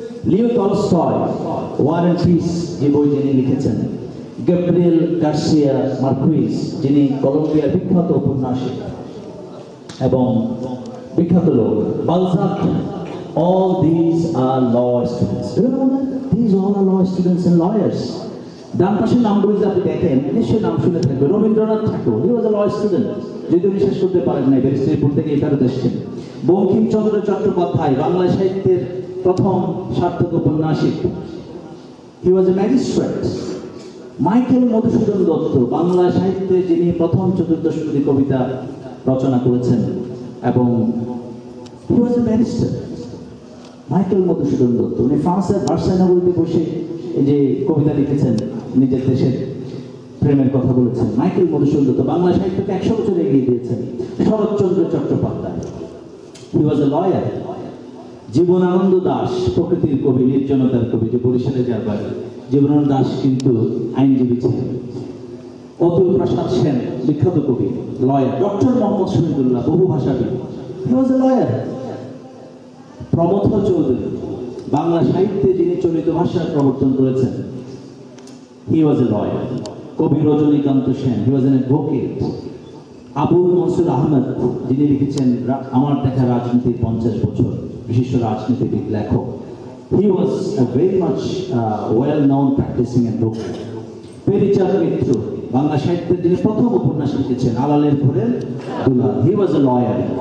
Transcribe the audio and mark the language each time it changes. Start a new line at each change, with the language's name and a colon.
Bangla: Leo Tolstoy war and piece যে বই যিনি লিখেছেন, গ্যাব্রিয়েল গার্সিয়া মার্কুইজ যিনি কলম্বিয়ার বিখ্যাত উপন্যাসিক এবং বিখ্যাত লোক, Balzac,
English: all these are law students. Do you know that? These all are law students and lawyers.
Bangla: ডান পাশের নামগুলো যদি আপনি দেখেন নিশ্চয়ই নাম শুনে থাকবে। রবীন্দ্রনাথ ঠাকুর,
English: he was a law student,
Bangla: যদি উনি শেষ করতে পারেন নাই, ব্যারিস্টারিপুর থেকে ফেরত এসেছেন। বঙ্কিমচন্দ্র চট্টোপাধ্যায়, বাংলা সাহিত্যের প্রথম সার্থক উপন্যাসিক,
English: he was a magistrate.
Bangla: Michael Madhusudan Dutta, Bangla সাহিত্যে যিনি প্রথম চতুর্দশপদী কবিতা রচনা করেছেন এবং
English: he was a barrister.
Bangla: Michael Madhusudan Dutta, উনি ফ্রান্সের ভার্সাই নগরীতে বসে এই যে কবিতা লিখেছেন, নিজের দেশের প্রেমের কথা বলেছেন। মাইকেল মধুসূদন দত্ত বাংলা সাহিত্যকে 100 বছর এগিয়ে দিয়েছেন।
English: Saratchandra Chattopadhyay, he was a lawyer.
Bangla: Jibanananda Das, প্রকৃতির কবি, নির্জনতার কবি, যে বরিশালে যার বাড়ি, জীবনানন্দ দাশ কিন্তু আইনজীবী ছিলেন। অতুল প্রসাদ সেন, বিখ্যাত কবি, lawyer. Doctor Mohammad Shahidullah, বহুভাষাবিদ,
English: he was a lawyer.
Bangla: Pramatha Chowdhury, Bangla সাহিত্যে যিনি চলিত ভাষার প্রবর্তন করেছেন,
English: he was a lawyer. কবি Rajanikanta Sen, he was an advocate.
Bangla: Abul Mansur Ahmed, যিনি লিখেছেন আমার দেখা রাজনীতির 50 বছর, বিশিষ্ট রাজনীতিবিদ, লেখক,
English: he was a very much well known practicing advocate.
Bangla: Peary Chand মিত্র, বাংলা সাহিত্যের যিনি প্রথম উপন্যাস লিখেছেন আলালের ঘরের দুলাল,
English: he was a lawyer.